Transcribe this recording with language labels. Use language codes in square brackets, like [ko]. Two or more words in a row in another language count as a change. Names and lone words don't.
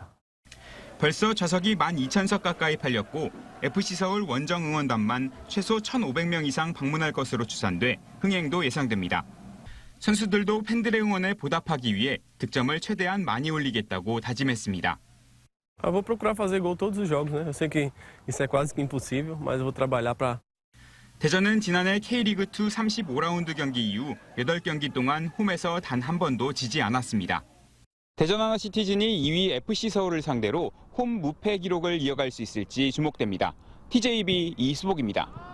[ko] 벌써 좌석이 12,000석 가까이 팔렸고 FC서울 원정 응원단만 최소 1,500명 이상 방문할 것으로 추산돼 흥행도 예상됩니다. 선수들도 팬들의 응원에 보답하기 위해 득점을 최대한 많이 올리겠다고 다짐했습니다. [pt] Vou procurar fazer gol todos os jogos, né? Eu sei que isso é quase que impossível, mas eu vou trabalhar para. [ko] 대전은 지난해 K리그2 35라운드 경기 이후 8경기 동안 홈에서 단 한 번도 지지 않았습니다. 대전 하나시티즌이 2위 FC서울을 상대로 홈 무패 기록을 이어갈 수 있을지 주목됩니다. TJB 이수복입니다.